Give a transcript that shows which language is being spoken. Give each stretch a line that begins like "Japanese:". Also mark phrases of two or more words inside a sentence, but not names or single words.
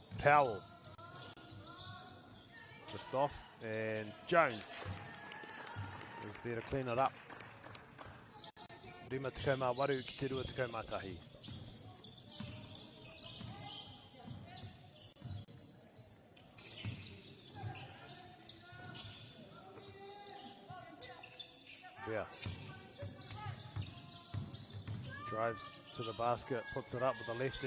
English: Powell just off, and Jones is there to clean it up.
Māori: Rima te kaumā waru ki te rua te kaumā tahi.
English: Yeah. Drives to the basket, puts it up with a lefty.